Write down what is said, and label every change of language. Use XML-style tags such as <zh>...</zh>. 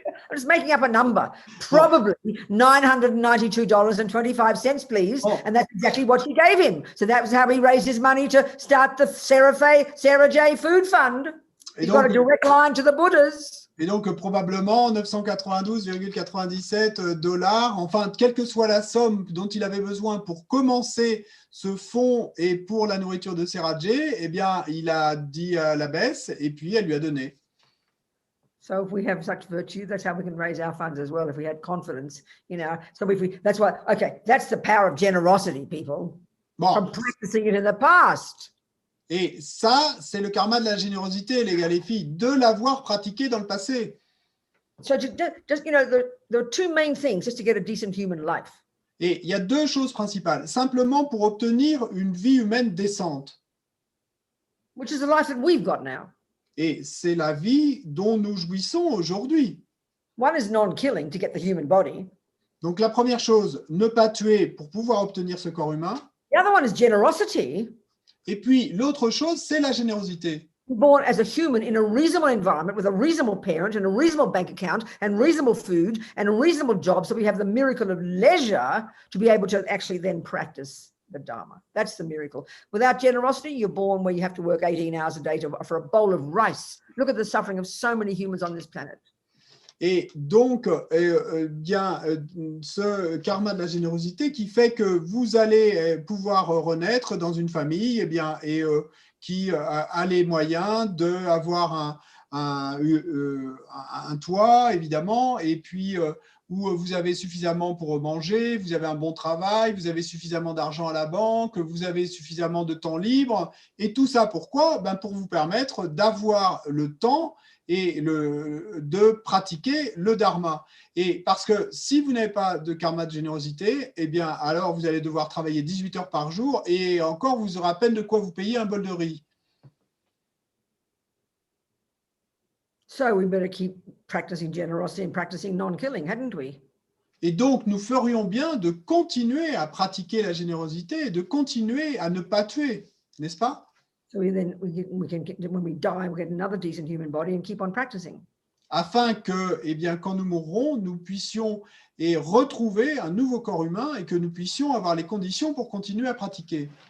<en>I'm just making up a number. Probably $992.25, please. Oh. And that's exactly what she gave him. So that was how he raised his money to start the Sarah J Food Fund. He's got a direct line to the Buddhas.</en> <fr>Et donc, probablement 992,97 $, enfin, quelle que soit la somme dont il avait besoin pour commencer ce fonds et pour la nourriture de Serajé, eh bien, il a dit à l'abbesse et puis elle lui a donné.</fr> <en>So if we have such virtue, that's how we can raise our funds as well, if we had confidence, you know. So if we, that's what, okay, that's the power of generosity, people.</en> <fr>Bon.</fr> <en>From practicing it in the past.</en> <fr>Et ça, c'est le karma de la générosité, les gars, les filles, de l'avoir pratiqué dans le passé.</fr> <en>So just, you know, there are two main things just to get a decent human life.</en> <fr>Et il y a deux choses principales, simplement pour obtenir une vie humaine décente.</fr> <en>Which is the life that we've got now.</en> <fr>Et c'est la vie dont nous jouissons aujourd'hui.</fr> <en>One is non-killing to get the human body.</en> <fr>Donc la première chose, ne pas tuer pour pouvoir obtenir ce corps humain.</fr> <en>The other one is generosity.</en> <fr>Et puis l'autre chose, c'est la générosité.</fr> <en>Born as a human in a reasonable environment with a reasonable parent and a reasonable bank account and reasonable food and a reasonable job, so we have the miracle of leisure to be able to actually then practice the Dharma. That's the miracle. Without generosity, you're born where you have to work 18 hours a day for a bowl of rice. Look at the suffering of so many humans on this planet.</en> <fr>Et donc, bien, ce karma de la générosité qui fait que vous allez pouvoir renaître dans une famille, eh bien, et qui a les moyens d'avoir un toit, évidemment, et puis où vous avez suffisamment pour manger, vous avez un bon travail, vous avez suffisamment d'argent à la banque, vous avez suffisamment de temps libre. Et tout ça, pourquoi? Ben, pour vous permettre d'avoir le temps et de pratiquer le dharma. Et parce que si vous n'avez pas de karma de générosité, eh bien, alors vous allez devoir travailler 18 heures par jour et encore, vous aurez à peine de quoi vous payer un bol de riz.</fr> <en>So we better keep practicing generosity and practicing non-killing, hadn't we?</en> <fr>Et donc, nous ferions bien de continuer à pratiquer la générosité et de continuer à ne pas tuer, n'est-ce pas?</fr> <en>So we can get, when we die, we get another decent human body and keep on practicing.</en> <fr>Afin que, eh bien, quand nous mourrons, nous puissions retrouver un nouveau corps humain et que nous puissions avoir les conditions pour continuer à pratiquer.</fr>